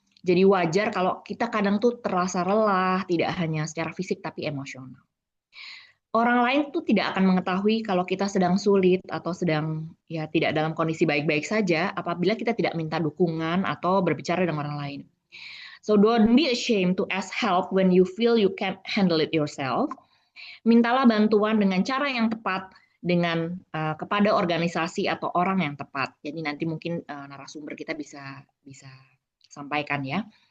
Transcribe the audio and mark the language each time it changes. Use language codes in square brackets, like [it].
[id] Jadi wajar kalau kita kadang tuh terasa lelah, tidak hanya secara fisik tapi emosional. Orang lain tuh tidak akan mengetahui kalau kita sedang sulit atau sedang ya tidak dalam kondisi baik-baik saja apabila kita tidak minta dukungan atau berbicara dengan orang lain. [en] So don't be ashamed to ask help when you feel you can't handle it yourself. [id] Mintalah bantuan dengan cara yang tepat, dengan kepada organisasi atau orang yang tepat. Jadi nanti mungkin narasumber kita bisa sampaikan ya.